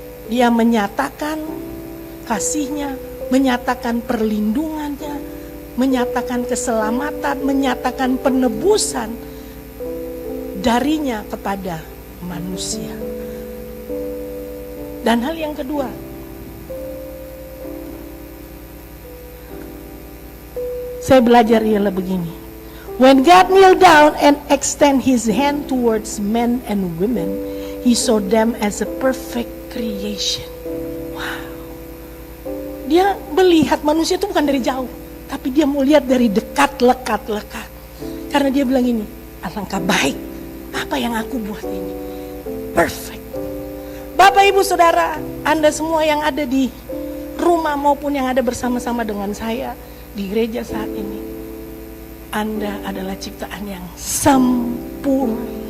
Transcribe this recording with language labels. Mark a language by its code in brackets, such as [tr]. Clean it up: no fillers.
[id] Dia menyatakan kasihnya, menyatakan perlindungannya, menyatakan keselamatan, menyatakan penebusan darinya kepada manusia. Dan hal yang kedua, saya belajar ialah begini. [en] When God kneel down and extend his hand towards men and women, he saw them as a perfect creation. Wow. [id] Dia melihat manusia itu bukan dari jauh, tapi dia mau lihat dari dekat, lekat. Karena dia bilang ini, alangkah baik apa yang aku buat ini. Perfect. Bapak, Ibu, Saudara, Anda semua yang ada di rumah maupun yang ada bersama-sama dengan saya di gereja saat ini, Anda adalah ciptaan yang sempurna.